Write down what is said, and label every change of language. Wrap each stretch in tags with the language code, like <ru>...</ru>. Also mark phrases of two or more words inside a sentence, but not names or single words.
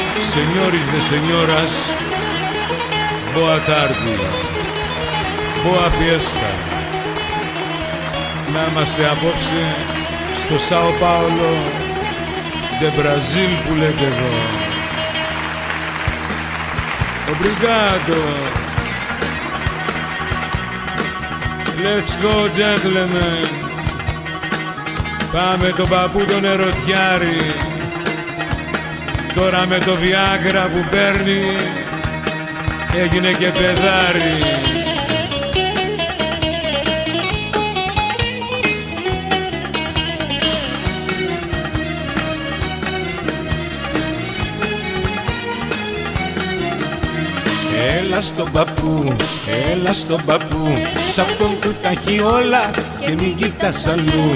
<es>Señores de señoras,</es> <pt>boa tarde,</pt> <es>boa fiesta.</es> <el>Να είμαστε απόψε στο Σάο Πάολο de Brazil που λέτε εδώ. Obrigado.</el> <en>Let's go, gentlemen.</en> <el>Πάμε τον παππού τον ερωτιάρη. Τώρα με το Viagra που παίρνει έγινε και παιδάρι. Έλα στον παππού, έλα στον παππού, σ' αυτόν που τα έχει όλα και μην κοιτάς αλλού.</el>